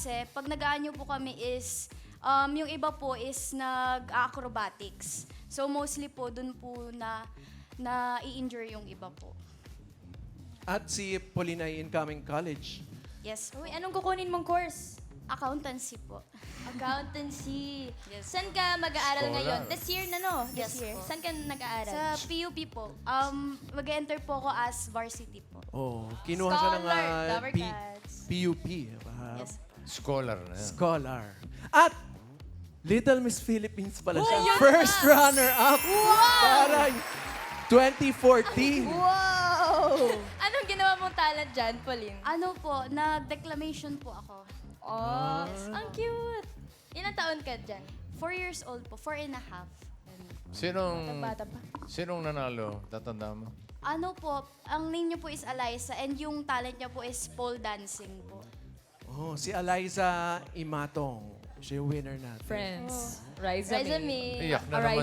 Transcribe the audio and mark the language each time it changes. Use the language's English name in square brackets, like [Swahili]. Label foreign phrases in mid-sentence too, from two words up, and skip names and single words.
[Filipino] kasi, pag nag-aanyo po kami is, yung iba po is nag-acrobatics. So mostly po, dun po na i-injure yung iba po. At si Pauline ay incoming college. Yes po. Uy, anong kukunin mong course? Accountancy po. Accountancy. Yes. Saan ka mag-aaral Scholar. ngayon? [English] This year na, no? This Yes year. [Filipino] po. Saan ka nag-aaral? Sa PUP po, mag-enter po ako as varsity po. Oh, kinuha siya ng Scholar, Lover Cats. PUP. Yes. Scholar na yan. Scholar. At Little Miss Philippines pala siya. yan [English] First runner-up. Para 2014. [Filipino] Wow! Anong ginawa mong talent dyan, Pauline? Ano po, nag-declamation po ako. Oh, ang cute. Ilang taon ka dyan? 4 years old po, 4 and a half. Bata pa. Sinong nanalo? Tatanda mo? Ano po, ang name niya po is Eliza and yung talent niya po [English] is pole dancing [Filipino] po. Oh, si Eliza Imatong. Siya yung winner natin. Friends. Riza Riza May. May. Iyak na naman